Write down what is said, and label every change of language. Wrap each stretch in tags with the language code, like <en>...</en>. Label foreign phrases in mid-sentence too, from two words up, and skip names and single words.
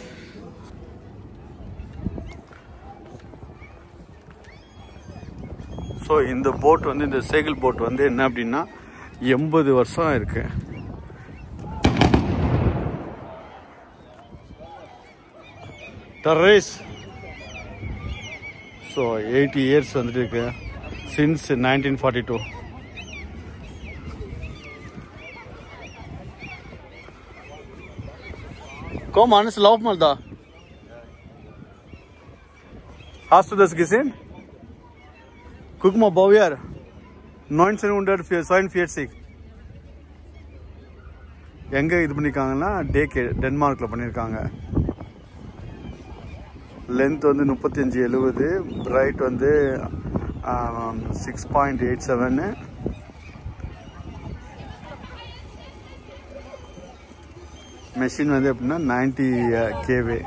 <ta>ஸோ இந்த போட் வந்து இந்த</ta> <de>Segel Boot</de> <ta>வந்து என்ன அப்படின்னா 80 வருஷம் இருக்கு. டர்ரேஸ். ஸோ 80 இயர்ஸ் வந்துட்டு இருக்கு, சின்ஸ் 1942.</ta> <de>Komm, Hannes, lauf mal da. Hast du das gesehen? Guck mal, Baujahr 1942.</de> <ta>எங்கே இது பண்ணியிருக்காங்கன்னா டென்மார்க்கில் பண்ணியிருக்காங்க. லென்த் வந்து 35-70, பிரைட் வந்து 6.87. மெஷின் வந்து எப்படின்னா 90 kV.</ta>